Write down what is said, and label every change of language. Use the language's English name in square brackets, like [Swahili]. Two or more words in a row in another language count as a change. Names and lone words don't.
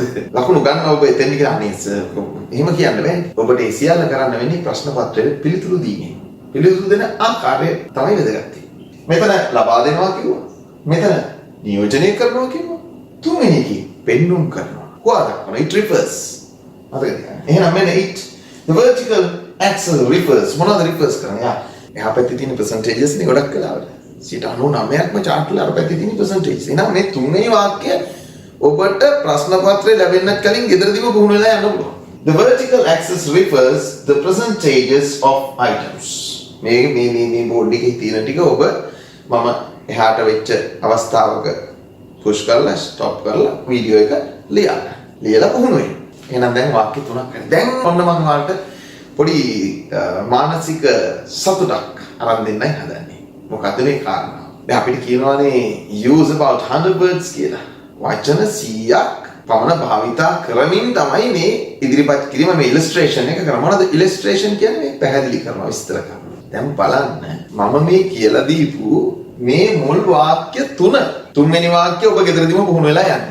[Sinhala] ලකුණු ගන්න ඔබ එතෙන් කියලා අනේ සර්. එහෙම කියන්න බෑනේ. ඔබට ඒ සියල්ල කරන්න වෙන්නේ ප්‍රශ්න පත්‍රයේ පිළිතුරු දීමෙන්. පිළිතුරු දෙන ආකාරය තමයි වැදගත්. මෙතන ලබා දෙනවා කිව්වා. මෙතන නියෝජනය කරනවා කිව්වා. තුන්වෙනි කී පෙන්눔 කරනවා. කොහොමද? [English] it refers. [Sinhala] මතකද? එහෙනම් මෙන්න [English] it the vertical axis refers. [Sinhala] මොනවද refers කරන්නේ? එහා පැත්තේ තියෙන percentages නේ ගොඩක් වෙලාවට. 99%ක්ම chart වල අර පැත්තේ තියෙන percentage. එහෙනම් මේ තුන්වෙනි වාක්‍යය ඔබට ප්‍රශ්න පත්‍රය ලැබෙන්නත් කලින් ගෙදරදීම පුහුණු වෙලා යන්න පුළුවන්. [English] The vertical axis refers the percentages of items. [Sinhala] මේ බෝඩ් එකේ තියෙන ටික ඔබ මම එහාට වෙච්ච අවස්ථාවක පුෂ් කරලා ස්ටොප් කරලා වීඩියෝ එක ලියලා පුහුණු වෙන්න. එහෙනම් දැන් වාක්‍ය තුනක් හරි. දැන් ඔන්න මම ඔයාලට පොඩි මානසික සතුටක් අරන් දෙන්නයි හදන්නේ. මොකද්ද මේ කාරණාව? දැන් අපිට කියනවානේ [English] use about 100 words [Sinhala] කියලා. වචන 100ක් පමණ භාවිතා කරමින් තමයි මේ ඉදිරිපත් කිරීම මේ illustration එක කරන්නේ. මොනවද illustration කියන්නේ? මේ පැහැදිලි කරනවා, විස්තර කරනවා. දැන් බලන්න මම මේ කියලා දීපු මේ මුල් වාක්‍ය තුන්වෙනි වාක්‍ය ඔබ ගෙදරදීම පුහුණු වෙලා යන්නේ.